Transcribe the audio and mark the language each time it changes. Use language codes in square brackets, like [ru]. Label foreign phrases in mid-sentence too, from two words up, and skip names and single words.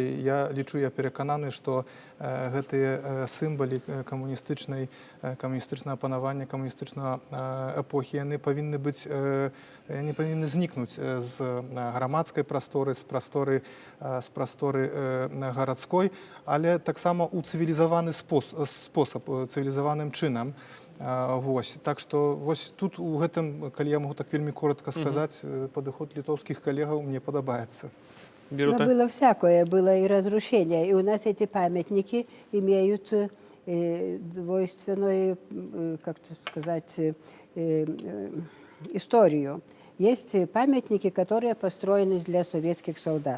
[be] Я лічу, я перакананы, што гэтыя сімвалы камуністычнага панавання, камуністычнага эпохі, яны павінны быць, яны павінны знікнуць з грамадскай прасторы, з прасторы гарадской, але таксама ў цывілізаваны спосаб, цывілізаваным чынам. Вось. Так што вось тут у гэтым, калі я магу так вельмі коротка сказаць, падыход літоўскіх калегаў мне падабаецца. [ru] Но было всякое, было и разрушение. И у нас эти памятники имеют двойственную, как-то сказать, историю. Есть памятники, которые построены для советских солдат.